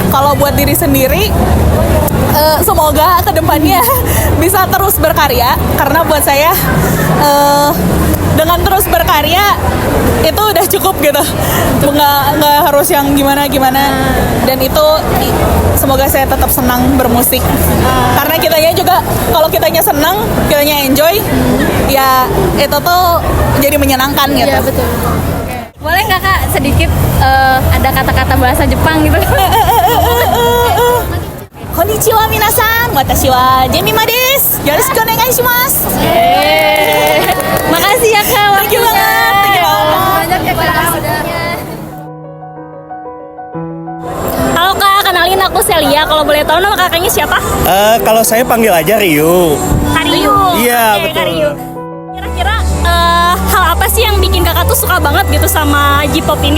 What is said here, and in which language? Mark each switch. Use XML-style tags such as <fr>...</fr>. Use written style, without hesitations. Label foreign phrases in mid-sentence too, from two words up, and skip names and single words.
<id>Itu kalau buat diri sendiri, semoga semoga kedepannya bisa terus berkarya, karena buat saya dengan terus berkarya itu udah cukup gitu, nggak harus yang gimana, dan itu semoga saya tetap senang bermusik, karena kitanya juga kalau kitanya senang, kitanya enjoy, ya itu tuh jadi menyenangkan gitu. Iya, betul. Boleh nggak Kak sedikit ada kata-kata bahasa Jepang gitu?</id> <ja>こんにちは皆さん、私はJemimaです. よろしくお願いします.</ja> <id>Makasih ya Kak.</id> <en>Thank you banget. Thank you</en> <id>Banyak ya Kak. Halo Kak, kenalin aku Celia. Kalau boleh tahu nama kakaknya siapa? Kalau saya panggil aja Ryu. Karyu. Iya, Oke, betul. Karyu. Kira-kira hal apa sih yang bikin kakak tuh suka banget gitu sama J-pop ini?</id>